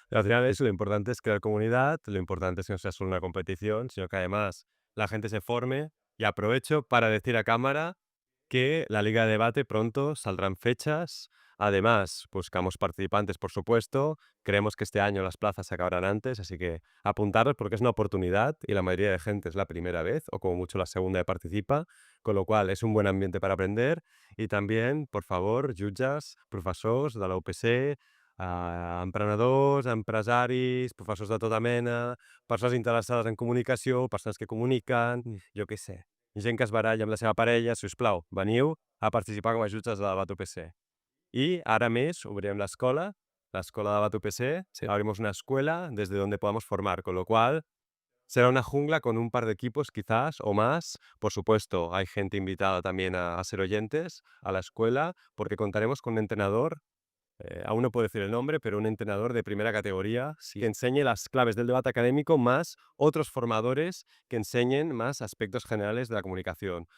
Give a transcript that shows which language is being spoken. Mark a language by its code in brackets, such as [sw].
[es] Al final lo importante es crear comunidad, lo importante es que no sea solo una competición, sino que además la gente se forme y aprovecho para decir a cámara que la Liga de Debate pronto saldrán fechas. Además, buscamos participantes, por supuesto. Creemos que este año las plazas se acabarán antes, así que apuntaros porque es una oportunidad y la mayoría de gente es la primera vez o como mucho la segunda que participa, con lo cual es un buen ambiente para aprender. Y también, por favor, [ca] jutges, professors de la UPC, emprenedors, empresaris, professors de tota mena, persones interessades en comunicació, persones que comuniquen, jo què sé, gent que es baralla amb la seva parella, si us plau, veniu a participar com a jutges de Debat UPC. [es] Y ahora [ca] més, obrirem l'escola de Debat UPC, Sí. [es] abrimos una escuela desde donde podamos formar, con lo cual será una jungla con un par de equipos quizás o más. Por supuesto, hay gente invitada también a ser oyentes a la escuela, porque contaremos con un entrenador, aún no puedo decir el nombre, pero un entrenador de primera categoría que enseñe las claves del debate académico más otros formadores que enseñen más aspectos generales de la comunicación.